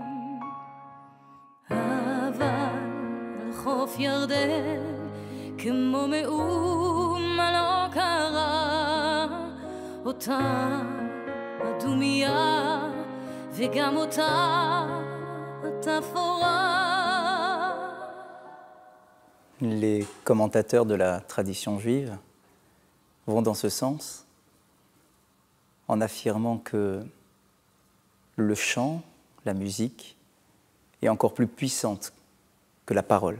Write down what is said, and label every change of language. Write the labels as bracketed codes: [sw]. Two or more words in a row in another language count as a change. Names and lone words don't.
[he] חוף ירדן כמו מאומה לא קרה, אותה הדומיה וגם אותה התפאורה. [fr] Les commentateurs de la tradition juive vont dans ce sens en affirmant que le chant, la musique, est encore plus puissante que la parole.